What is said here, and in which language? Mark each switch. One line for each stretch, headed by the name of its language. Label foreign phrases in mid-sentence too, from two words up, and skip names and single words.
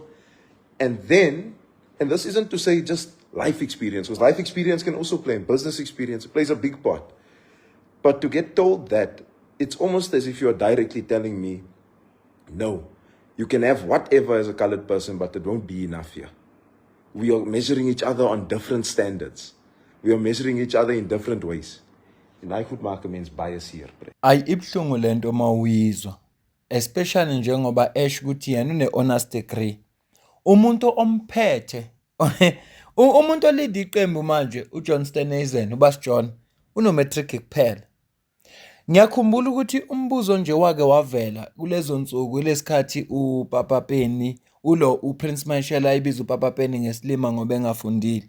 English: And then, and this isn't to say just life experience, because life experience can also play, and business experience, it plays a big part. But to get told that, it's almost as if you are directly telling me, no, you can have whatever as a colored person, but it won't be enough here. We are measuring each other on different standards. We are measuring each other in different ways.
Afrikaans: En hy goed maak 'n mens bias hier.
Zulu: Ayi ibhlungu lento mawuyizwa, especially njengoba esho ukuthi yena une-
English: honors degree.
Zulu: Umuntu omphethe umuntu olid iqembu manje uJohn Steenhuisen uBas John unometric kuphela. Ngiyakhumbula ukuthi umbuzo nje wake wavela kulezo nsuku lesikhathi uPapa Penny uPrince Mashela ayibiza uPapa Penny ngesilima ngoba engafundile.